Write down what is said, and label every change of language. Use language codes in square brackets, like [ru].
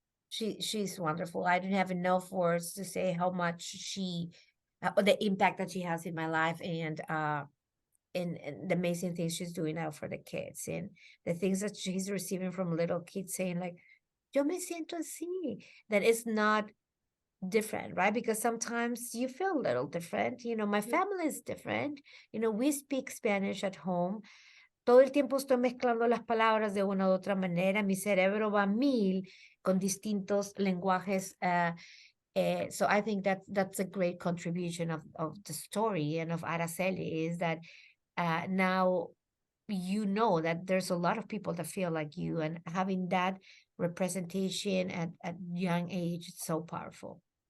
[en] She's wonderful. I don't have enough words to say how much the impact that she has in my life, and the amazing things she's doing now for the kids, and the things that she's receiving from little kids saying like, [es] yo me siento así, [en] that it's not different, right? Because sometimes you feel a little different. My family is different. We speak Spanish at home. [es] Todo el tiempo estoy mezclando las palabras de una u otra manera. Mi cerebro va a mil con distintos lenguajes. [en] So I think that's a great contribution of the story and of Araceli, is that now that there's a lot of people that feel like you, and having that representation at young age, it's so powerful.